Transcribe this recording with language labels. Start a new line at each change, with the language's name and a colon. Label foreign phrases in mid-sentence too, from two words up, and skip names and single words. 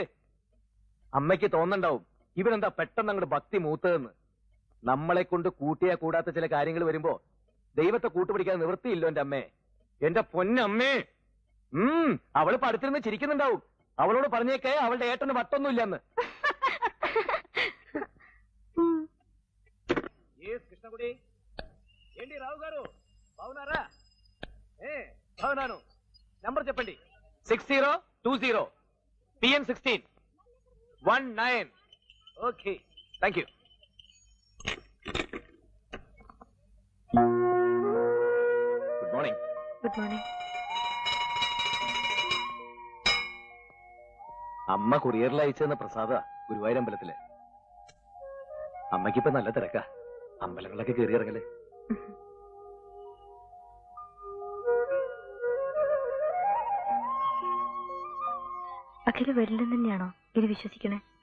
Malayalam: അമ്മയ്ക്ക് തോന്നുന്നുണ്ടാവും ഇവരെന്താ പെട്ടെന്ന് അങ്ങോട്ട് ഭക്തി മൂത്തതെന്ന്. നമ്മളെ കൊണ്ട് കൂട്ടിയാ കൂടാത്ത ചില കാര്യങ്ങൾ വരുമ്പോ ദൈവത്തെ കൂട്ടുപിടിക്കാൻ നിവൃത്തിയില്ലോ എന്റെ അമ്മേ. എന്റെ പൊന്നമ്മേ. അവള് പടുത്തിരുന്ന് ചിരിക്കുന്നുണ്ടാവും. അവളോട് പറഞ്ഞേക്കേ അവളുടെ ഏട്ടന് വട്ടൊന്നുമില്ലെന്ന്.
Telugu: కృష్ణగుడి ఏంటి రావు గారు బాగున్నారా? బాగున్నాను. నంబర్ చెప్పండి. 6020 PM 16 19.
English: Okay, thank you. Good morning. Good morning.
Malayalam: അമ്മ കൊറിയറിൽ അയച്ചെന്ന പ്രസാദ ഗുരുവായൂർ അമ്പലത്തിലെ. അമ്മയ്ക്കിപ്പോ നല്ല തിരക്കാ. അമ്പലങ്ങളൊക്കെ കയറി ഇറങ്ങല്. അഖില വരില്ലെന്ന് തന്നെയാണോ ഇത് വിശ്വസിക്കണേ?